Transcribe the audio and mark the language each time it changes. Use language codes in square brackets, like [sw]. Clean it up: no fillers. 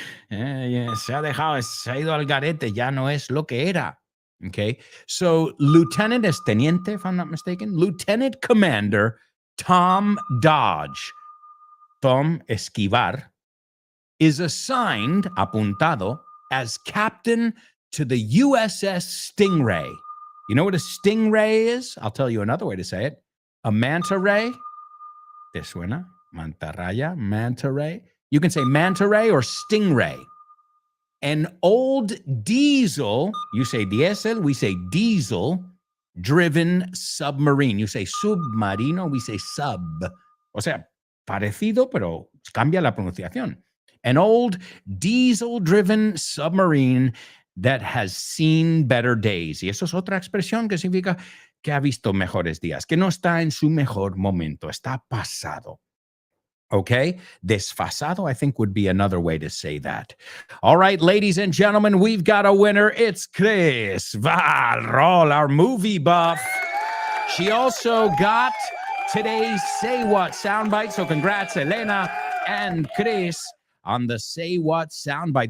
[es] Yeah, se ha ido al garete, ya no es lo que era. [en] Okay, so Lieutenant [es] es teniente, [en] if I'm not mistaken. Lieutenant Commander Tom Dodge, Tom Esquivar, is assigned, apuntado, as captain to the USS Stingray. You know what a stingray is? I'll tell you another way to say it. A manta ray. [es] ¿Te suena? [en] Mantarraya, manta ray. You can say manta ray or stingray. An old diesel, you say diesel, we say diesel, driven submarine. You say submarino, we say sub. [es] O sea, parecido, pero cambia la pronunciación. [en] An old diesel-driven submarine that has seen better days. [es] Y eso es otra expresión que significa que ha visto mejores días, que no está en su mejor momento, está pasado. [en] Okay, desfasado, I think, would be another way to say that. All right, ladies and gentlemen, we've got a winner. It's Chris Valrol, our movie buff. She also got today's Say What soundbite. So congrats, Elena and Chris, on the Say What soundbite.